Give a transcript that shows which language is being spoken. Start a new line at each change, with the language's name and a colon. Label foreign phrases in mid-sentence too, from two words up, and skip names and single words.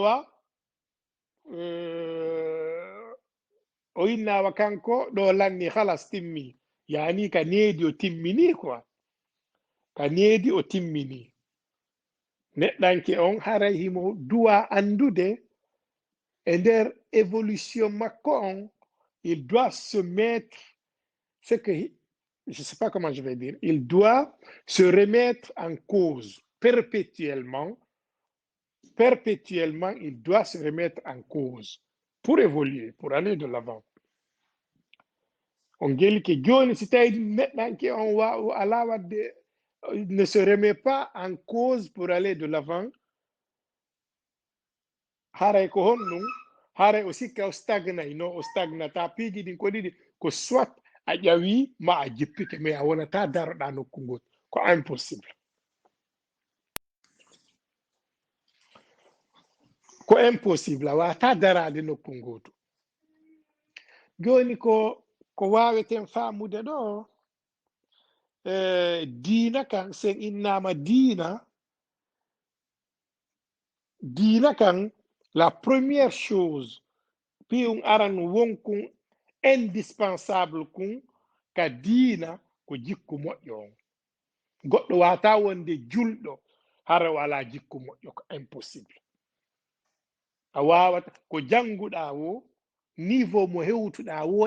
Fula: awa kanko ɗo lanni halas timmi yani ka needi o timmini quoi ka needi o timmini neɗɗanke on haray himo duwa andude e nder évolution makko on
French: il doit se mettre ce que je sais pas comment je vais dire il doit se remettre en cause perpétuellement il doit se remettre en cause pour évoluer pour aller de l'avant
Fula: on gelike joni si tawi neɗɗanke on ala wadde
French: ne se remet pas en cause pour aller de l'avant
Fula: haray ko honnum haray o sikka o stagnay no o stagnata piiji ɗin ko ɗiɗi ko soit a ƴawi ma a jippike mais a wonata daroɗa nokku ngol ko impossible a wata darade nokku ngotu joni ko waweten famude ɗo diina kan sen innama diina kan
French: la première chose
Fula: pi'um aran wonkun indispensable kun ka diina ko jikku moƴƴo on goɗɗo wata wonde julɗo hara wala jikku moƴƴo ko impossible a wawata ko janguɗa wo niveau mo hewtuɗa wo